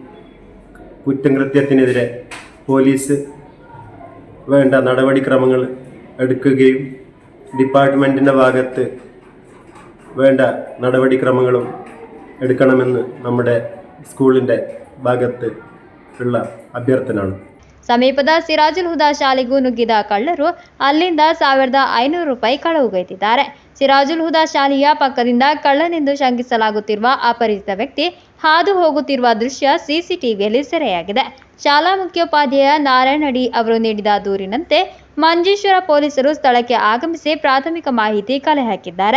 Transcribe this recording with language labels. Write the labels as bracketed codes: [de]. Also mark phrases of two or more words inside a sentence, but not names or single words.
[ml] കുറ്റകൃത്യത്തിനെതിരെ പോലീസ് വേണ്ട നടപടിക്രമങ്ങൾ എടുക്കുകയും ഡിപ്പാർട്ട്മെൻറ്റിൻ്റെ ഭാഗത്ത് വേണ്ട നടപടിക്രമങ്ങളും എടുക്കണമെന്ന് നമ്മുടെ സ്കൂളിൻ്റെ ഭാഗത്ത് ഉള്ള അഭ್ಯರ್ಥನೆയാണ്. [kn] ಸಮೀಪದ ಸಿರಾಜುಲ್ ಹುದಾ ಶಾಲೆಗೂ ನುಗ್ಗಿದ ಕಳ್ಳರು ಅಲ್ಲಿಂದ 1,500 ರೂಪಾಯಿ ಕಳವುಗೈದಿದ್ದಾರೆ. ಸಿರಾಜುಲ್ ಹುದಾ ಶಾಲೆಯ ಪಕ್ಕದಿಂದ ಕಳ್ಳನೆಂದು ಶಂಕಿಸಲಾಗುತ್ತಿರುವ ಅಪರಿಚಿತ ವ್ಯಕ್ತಿ ಹಾದು ಹೋಗುತ್ತಿರುವ ದೃಶ್ಯ ಸಿಸಿಟಿವಿಯಲ್ಲಿ ಸೆರೆಯಾಗಿದೆ. ಶಾಲಾ ಮುಖ್ಯೋಪಾಧ್ಯಾಯ ನಾರಾಯಣಡಿ ಅವರು ನೀಡಿದ ದೂರಿನಂತೆ ಮಂಜೇಶ್ವರ ಪೊಲೀಸರು ಸ್ಥಳಕ್ಕೆ ಆಗಮಿಸಿ ಪ್ರಾಥಮಿಕ ಮಾಹಿತಿ ಕಲೆ ಹಾಕಿದ್ದಾರೆ.